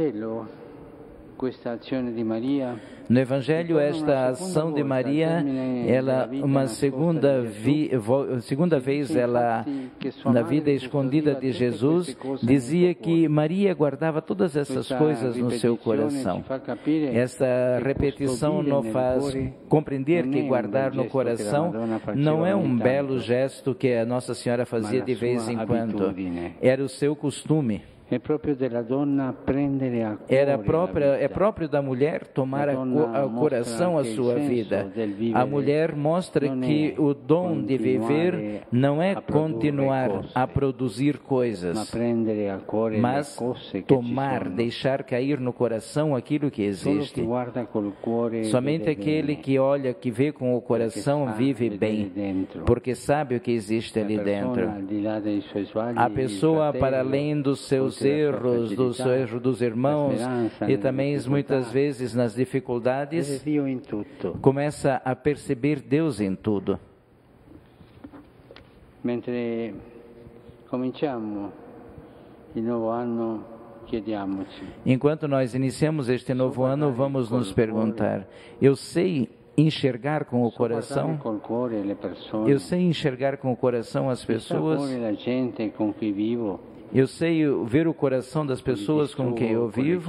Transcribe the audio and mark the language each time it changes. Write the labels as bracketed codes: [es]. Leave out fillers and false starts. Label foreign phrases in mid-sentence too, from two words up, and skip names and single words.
[pt] No Evangelho, esta ação de Maria, ela uma segunda vez, ela na vida escondida de Jesus, dizia que Maria guardava todas essas coisas no seu coração. Essa repetição nos faz compreender que guardar no coração não é um belo gesto que a Nossa Senhora fazia de vez em quando. Era o seu costume. [it] É próprio della donna prendere a cuore [pt] É [it] la vita. [pt] próprio da mulher tomar ao coração a sua vida. A mulher mostra que o dom de viver não é continuar a produzir coisas, mas tomar, deixar cair no coração aquilo que existe. Somente aquele que olha, que vê com o coração, vive bem, porque sabe o que existe ali dentro. A pessoa, para além dos seus erros, dos irmãos, e também muitas vezes nas dificuldades, começa a perceber Deus em tudo. [it] Mentre cominciamo il nuovo anno, chiediamoci: [pt] Enquanto nós iniciamos este novo ano, vamos nos perguntar: eu sei enxergar com o coração? Eu sei enxergar com o coração as pessoas? Eu sei ver o coração das pessoas com quem eu vivo?